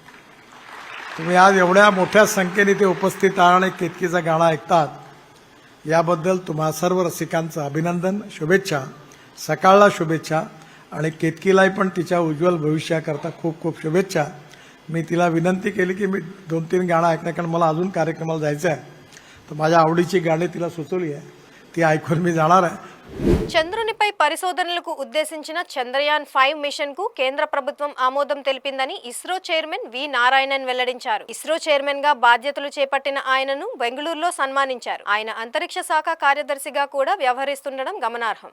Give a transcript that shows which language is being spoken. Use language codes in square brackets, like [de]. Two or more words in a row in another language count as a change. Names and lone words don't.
[mr] तुम्ही आज एवढ्या मोठ्या संख्येने ते उपस्थित आहात आणि केतकीचं गाणं ऐकतात याबद्दल तुम्हा सर्व रसिकांचं अभिनंदन, शुभेच्छा. सकाळला शुभेच्छा आणि केतकीलाही पण तिच्या उज्ज्वल भविष्याकरता खूप खूप शुभेच्छा. मी तिला विनंती केली की मी 2-3 गाणं ऐकणार, कारण मला अजून कार्यक्रमाला जायचं आहे. तर माझ्या आवडीची गाणी तिला सुचवली आहे, ती ऐकून मी जाणार आहे. [te] చంద్రునిపై పరిశోధనలకు ఉద్దేశించిన చంద్రయాన్ 5 మిషన్ కు కేంద్ర ప్రభుత్వం ఆమోదం తెలిపిందని ఇస్రో చైర్మన్ వి నారాయణన్ వెల్లడించారు. ఇస్రో చైర్మన్ గా బాధ్యతలు చేపట్టిన ఆయనను బెంగళూరులో సన్మానించారు. ఆయన అంతరిక్ష శాఖ కార్యదర్శిగా కూడా వ్యవహరిస్తుండడం గమనార్హం.